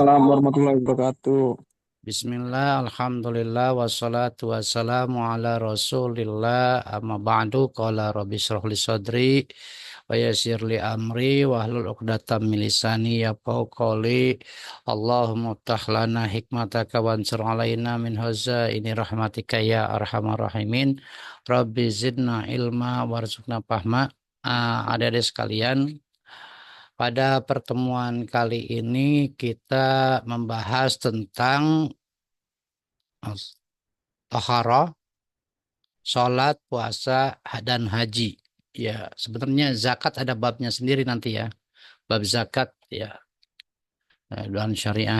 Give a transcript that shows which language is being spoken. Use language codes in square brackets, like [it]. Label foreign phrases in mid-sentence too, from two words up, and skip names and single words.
[ar] وعليكم السلام ورحمة الله وبركاته. بسم الله، الحمد لله، والصلاة والسلام على رسول الله، أما بعد، قال رب اشرح لي صدري، ويسر لي أمري، واحلل عقدة من لساني يفقهوا قولي، اللهم افتح لنا حكمتك وانشر علينا من خزائن رحمتك يا أرحم الراحمين، رب زدنا علما وارزقنا فهما. [id] Adik-adik sekalian, pada pertemuan kali ini kita membahas tentang taharah, sholat, puasa, dan haji. Ya, sebenarnya zakat ada babnya sendiri nanti ya, bab zakat ya, dan syariah.